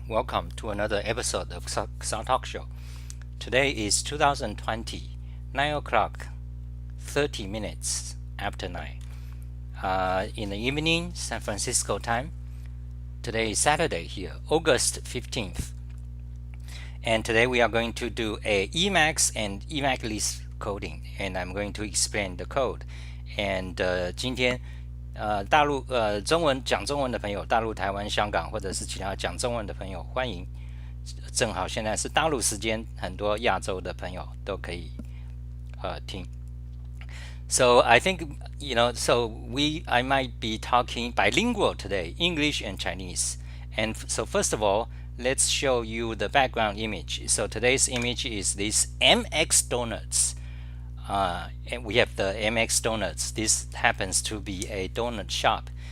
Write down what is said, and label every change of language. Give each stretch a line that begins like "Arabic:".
English: Welcome to another episode of Xa Talk Show. Today is 2020, 9 o'clock, 30 minutes after 9. In the evening, San Francisco time. Today is Saturday here, August 15th. And today we are going to do a emacs and emacs coding. And I'm going to explain the code. And
Chinese: 今天大陆中文讲中文的朋友，大陆、台湾、香港或者是其他讲中文的朋友，欢迎。正好现在是大陆时间，很多亚洲的朋友都可以听。
English: So I think I might be talking bilingual today, English and Chinese. And so first of all, let's show you the background image. So today's image is this MX Donuts. And we have the MX Donuts. This happens to be a donut shop.